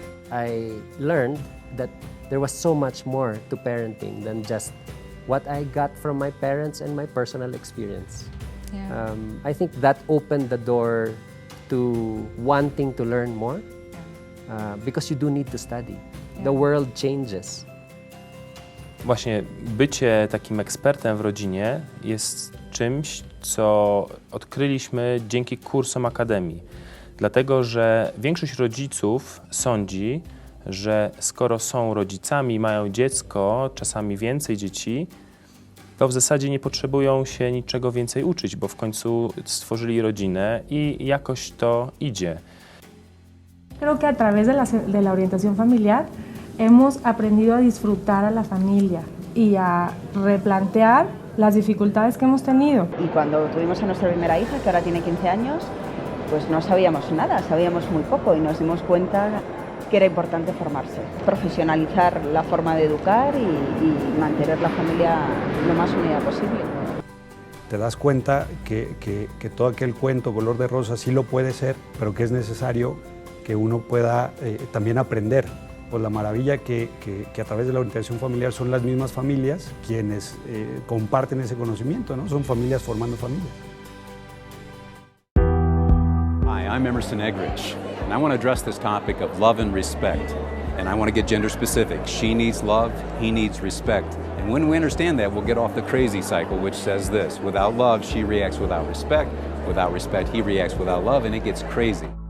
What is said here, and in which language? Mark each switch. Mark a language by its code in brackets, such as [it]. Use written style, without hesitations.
[en] I learned that there was so much more to parenting than just what I got from my parents and my personal experience. Yeah. I think that opened the door to wanting to learn more because you do need to study. Yeah. The world changes. [pl] Właśnie bycie takim ekspertem w rodzinie jest czymś, co odkryliśmy dzięki kursom Akademii. Dlatego, że większość rodziców sądzi, że skoro są rodzicami, mają dziecko, czasami więcej dzieci, to w zasadzie nie potrzebują się niczego więcej uczyć, bo w końcu stworzyli rodzinę i jakoś to idzie. [es] Creo que a través de la orientación familiar hemos aprendido a disfrutar a la familia y a replantear las dificultades que hemos tenido. Y cuando tuvimos a nuestra primera hija, que ahora tiene 15 años, pues no sabíamos nada, sabíamos muy poco y nos dimos cuenta que era importante formarse, profesionalizar la forma de educar y mantener la familia lo más unida posible. Te das cuenta que todo aquel cuento color de rosa sí lo puede ser, pero que es necesario que uno pueda también aprender. Pues la maravilla que a través de la orientación familiar son las mismas familias quienes comparten ese conocimiento, ¿no? Son familias formando familias. [en] Hi, I'm Emerson Eggridge, and I want to address this topic of love and respect. And I want to get gender specific. She needs love, he needs respect. And when we understand that, we'll get off the crazy cycle, which says this: without love, she reacts without respect, he reacts without love, and it gets crazy.